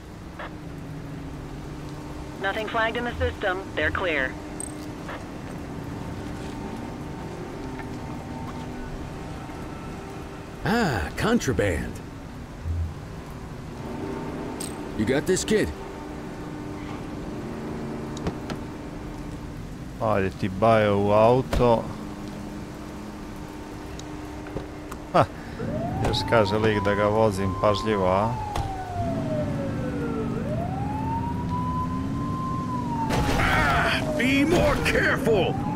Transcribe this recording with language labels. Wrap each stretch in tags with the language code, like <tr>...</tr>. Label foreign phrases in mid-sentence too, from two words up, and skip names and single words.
<en>Nothing flagged in the system. They're clear. Ah, contraband. You got this, kid?</en> <hr>Ajde ti bajo u auto. Ha, još kaže lik da ga vozim pažljivo, a?</hr> <en>Be more careful!</en>